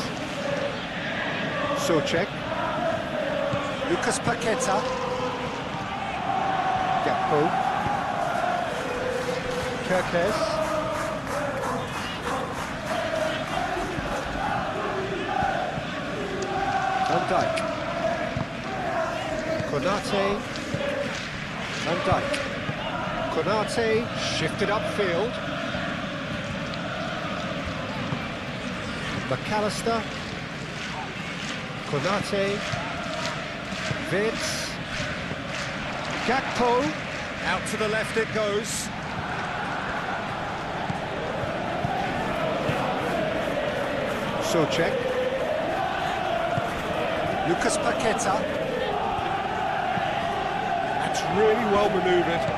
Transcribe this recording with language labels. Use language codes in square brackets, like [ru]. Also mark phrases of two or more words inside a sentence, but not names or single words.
[en] Souček, Lucas Paqueta, Gakpo, Kerkez, Van Dijk, Konate, Van Dijk. Konate shifted upfield. McAllister. Konate. Vitz. Gakpo. Out to the left it goes. Souček. Lucas Paqueta. That's really well manoeuvred.